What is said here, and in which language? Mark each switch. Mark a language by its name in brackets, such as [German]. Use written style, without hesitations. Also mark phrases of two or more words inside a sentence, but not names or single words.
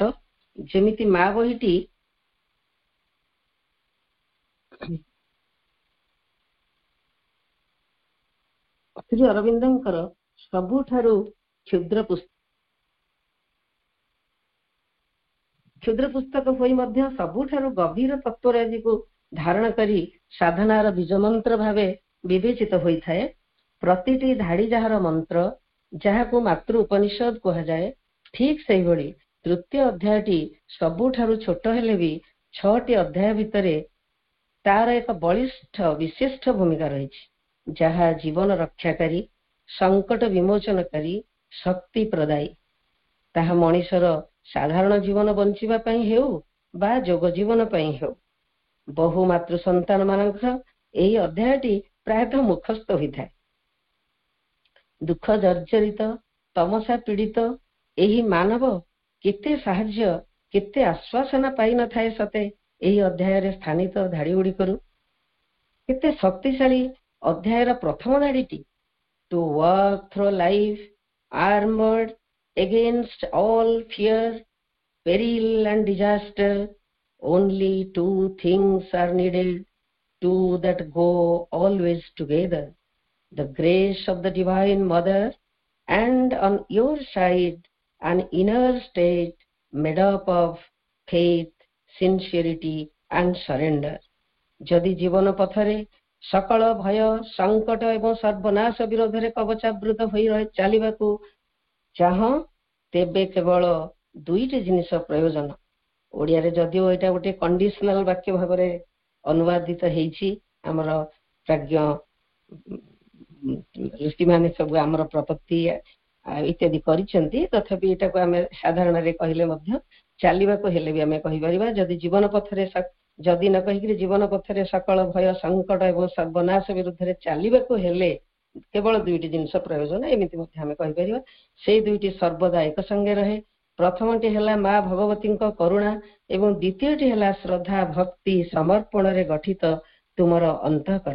[Odia] ଯେମିତି ମାଁ ବହିଟି ଶ୍ରୀ ଅରବିନ୍ଦଙ୍କର ସବୁଠାରୁ କ୍ଷୁଦ୍ର ପୁସ୍ତକ ହୋଇ ମଧ୍ୟ ସବୁଠାରୁ ଗଭୀର ତତ୍ତ୍ୱରାଜି କୁ ଧାରଣ କରି ସାଧନାର ବୀଜ ମନ୍ତ୍ର ଭାବେ ବିବେଚିତ ହୋଇ ଥାଏ। ପ୍ରତିଟି ଧାଡ଼ି ଯାହାର ମନ୍ତ୍ର ଯାହାକୁ ମାତୃ ଉପନିଷଦ କୁହାଯାଏ, ଠିକ ସେହି ଭଳି ତୃତୀୟ ଅଧ୍ୟାୟଟି ସବୁଠାରୁ ଛୋଟ ହେଲେ ବି 6ଟି ଅଧ୍ୟାୟ ଭିତରେ ତାର ଏକ ବଳିଷ୍ଠ ବିଶିଷ୍ଟ ଭୂମିକା ରହିଛି ଯାହା ଜୀବନ ରକ୍ଷାକାରୀ, ସଙ୍କଟ ବିମୋଚନକାରୀ, ଶକ୍ତି ପ୍ରଦାୟୀ। ତାହା ମଣିଷର ସାଧାରଣ ଜୀବନ ବଞ୍ଚିବା ପାଇଁ ହେଉ ବା ଯୋଗ ଜୀବନ ପାଇଁ ହେଉ। ବହୁ ମାତୃ ସନ୍ତାନ ମାନଙ୍କର ଏହି ଅଧ୍ୟାୟଟି ପ୍ରାୟତଃ ମୁଖସ୍ଥ ହୋଇ ଥାଏ। ଦୁଃଖ ଜର୍ଜରିତ ତମସା ପୀଡ଼ିତ ଏହି ମାନବ କେତେ ସାହାଯ୍ୟ କେତେ ଆଶ୍ୱାସନ ପାଇ ନ ଥାଏ ସତେ ଏହି ଅଧ୍ୟାୟ ରେ ସ୍ଥାନିତ ଧାଡ଼ି ଗୁଡ଼ି କରୁ। କେତେ ଶକ୍ତିଶାଳୀ ଅଧ୍ୟାୟର ପ୍ରଥମ ଧାଡ଼ିଟି, [English] To work through life armoured against all fear, peril and disaster. Only 2 things are needed, 2 that go always together. The grace of the Divine Mother and on your side an inner state made up of faith, sincerity and surrender. [Odia] ଯଦି ଜୀବନ ପଥରେ ସକଳ ଭୟ ସଙ୍କଟ ଏବଂ ସର୍ବନାଶ ବିରୋଧ ରେ କବଚାବୃତ ହୋଇ ଚାଲିବାକୁ ଚାହଁ ତେବେ କେବଳ 2ଟି ଜିନିଷ ପ୍ରୟୋଜନ। ଓଡ଼ିଆ ରେ ଯଦିଓ ଏଟା ଗୋଟେ କଣ୍ଡିସନାଲ ବାକ୍ୟ ଭାବ ରେ ଅନୁବାଦିତ ହୋଇଛି, ଆମର ପ୍ରାଜ୍ଞ ଋଷି ମାନେ ସବୁ ଆମର ପ୍ରପତ୍ତି ଇତ୍ୟାଦି କରିଛନ୍ତି, ତଥାପି ଏଟା କୁ ଆମେ ସାଧାରଣ ରେ କହିଲେ ମଧ୍ୟ ଚାଲିବା କୁ ହେଲେ ବି ଆମେ କହି ପାରିବା। ଯଦି ଜୀବନ ପଥରେ ଯଦି ନ କହି ଜୀବନ ପଥରେ ସକଳ ଭୟ ସଙ୍କଟ ଏବଂ ସର୍ବନାଶ ବିରୁଦ୍ଧ ରେ ଚାଲିବା କୁ ହେଲେ କେବଳ 2ଟି ଜିନିଷ ପ୍ରୟୋଜନ, ଏମିତି ମଧ୍ୟ ଆମେ କହି ପାରିବା। ସେ 2ଟି ସର୍ବଦା ଏକ ସଙ୍ଗେ ରହେ। ପ୍ରଥମଟି ହେଲା ମାଁ ଭଗବତୀ କରୁଣା ଏବଂ ଦ୍ୱିତୀୟଟି ହେଲା ଶ୍ରଦ୍ଧା ଭକ୍ତି ସମର୍ପଣ ରେ ଗଠିତ ତୁମର ଅନ୍ତଃକରଣ।